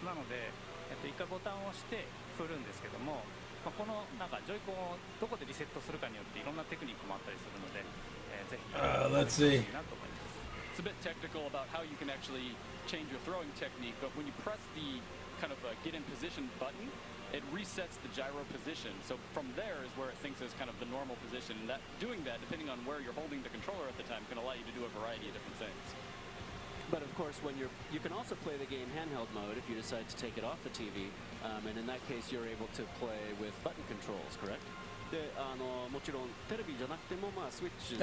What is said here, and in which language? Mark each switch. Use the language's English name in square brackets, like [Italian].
[Japanese] なので、一回ボタンを押して振るんですけども、このなんかジョイコンをどこでリセットするかによっていろんなテクニックもあったりするので、ぜひ [English] Let's see. It's a bit technical about how you can actually change your throwing technique, but when you press the kind of get in position button, it resets the gyro position. So from there is where it thinks is kind of the normal position. And doing that, depending on where you're holding the controller at the time, can allow you to do a variety of different things. But of course, when you can also play the game handheld mode if you decide to take it off the TV, and in that case, you're able to play with button controls, correct? [Japanese] で、もちろんテレビじゃなくてもまあスイッチ。